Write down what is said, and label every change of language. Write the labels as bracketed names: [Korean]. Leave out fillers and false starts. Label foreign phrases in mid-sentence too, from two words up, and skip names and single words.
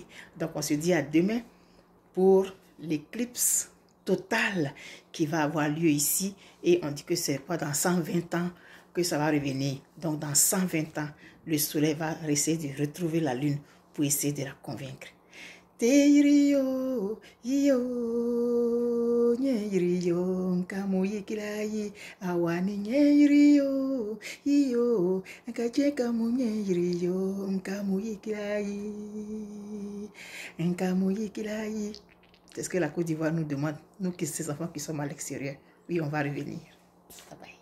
[French] Donc on se dit à demain pour l'éclipse totale qui va avoir lieu ici. Et on dit que c'est quoi, dans 120 ans que ça va revenir. Donc dans 120 ans, le soleil va essayer de retrouver la lune pour essayer de la convaincre. Teirio, iyo, nyeiro, nkamoyikilayi, awani nyeiro, iyo, nkacheka monyeiro, nkamoyikilayi. C'est ce que la Côte d'Ivoire nous demande, nous qui ces enfants qui sommes à l'extérieur. Oui, on va revenir.